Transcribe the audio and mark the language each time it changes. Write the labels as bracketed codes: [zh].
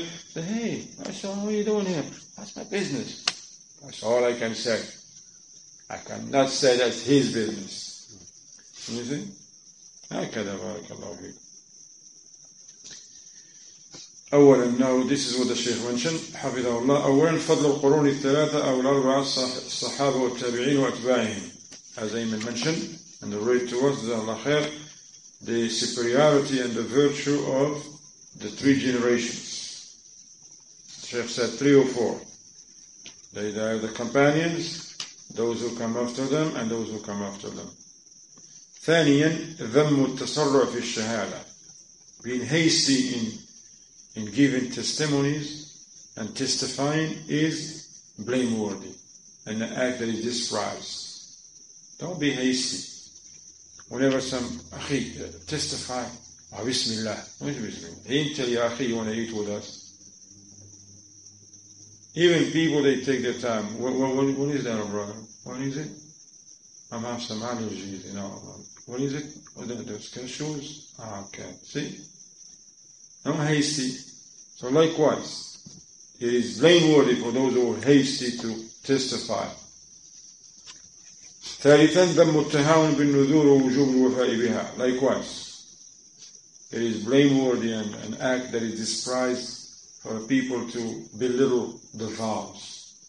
[en] Said, hey, I saw what are you doing here? That's my business. That's all I can say. I cannot say that's his business. You see? [ar] هكذا بارك الله فيك. [en] أولا, no, this is what the Shaykh mentioned, [ar] حفظه الله. أولا, فضل القرون الثلاثة أو الأربعة الصحابة والتابعين وأتباعهم. [en] As Ayman mentioned, and the read to us, [ar] جزاه الله خير, [en] the superiority and the virtue of the three generations. Shaykh said 3 or 4. They are the companions, those who come after them, and those who come after them. [ar] ثانيا, ذم التسرع في الشهادة. [en] Being hasty in giving testimonies and testifying is blameworthy and an act that is despised. Don't be hasty. Whenever some akhi testify, Bismillah. What is Bismillah? He didn't tell you, akhi, you want to eat with us. Even people, they take their time. What is that, brother? What is it? I have some allergies, you know. What is it? What are those cashews? Okay. See? I'm hasty. So likewise, it is blameworthy for those who are hasty to testify. [ar] ثالثا, ذم التهاون بالنذور ووجوب الوفاء بها. [en] Likewise, it is blameworthy and an act that is despised for people to belittle the vows.